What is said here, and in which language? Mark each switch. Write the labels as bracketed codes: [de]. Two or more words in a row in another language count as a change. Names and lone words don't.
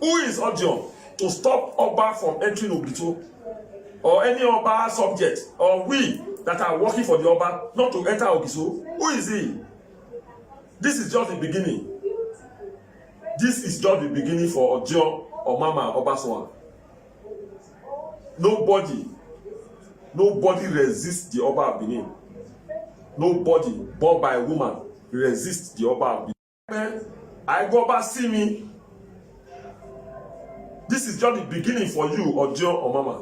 [en] Who is Odion to stop Oba from entering Ogiso? Or any Oba subject, or we that are working for the Oba not to enter Ogiso? Who is he? This is just the beginning. This is just the beginning for Odion or Mama Obaswan. Nobody resists the Oba of Benin. Nobody born by a woman resists the Oba of Benin. I go back, see me. This is just the beginning for you, Odion or Mama.